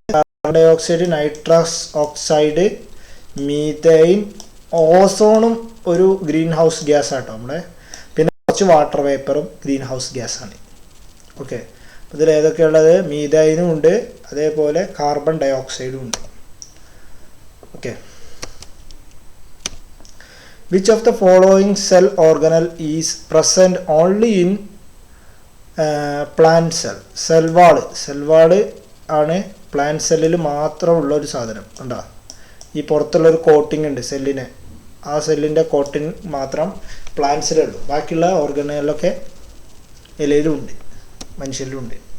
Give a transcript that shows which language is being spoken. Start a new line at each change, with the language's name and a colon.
Malayalam: Carbon dye oxide, nitrous oxide, methane, ഓസോണും ഒരു green house gas ആട്ടോ നമ്മുടെ. പിന്നെ കുറച്ച് വാട്ടർ വേപ്പറും ഗ്രീൻ ഹൗസ് ഗ്യാസാണ്. ഓക്കെ, ഇതിൽ ഏതൊക്കെയുള്ളത്? മീഥൈനും ഉണ്ട്, അതേപോലെ കാർബൺ ഡൈ ഓക്സൈഡും ഉണ്ട്.
English: Okay, which of the following cell organelle is present only in plant cell?
Malayalam: Cell വാള് ആണ് പ്ലാന്റ് സെല്ലിൽ മാത്രമുള്ള ഒരു സാധനം. കണ്ടോ, ഈ പുറത്തുള്ളൊരു കോട്ടിംഗ് ഉണ്ട് സെല്ലിന്, ആ സെല്ലിൻ്റെ കോട്ടിങ് മാത്രം പ്ലാന്റ്സിലുള്ളൂ. ബാക്കിയുള്ള ഓർഗനുകളിലൊക്കെ ഇലയിലും ഉണ്ട്, മനുഷ്യരിലും ഉണ്ട്.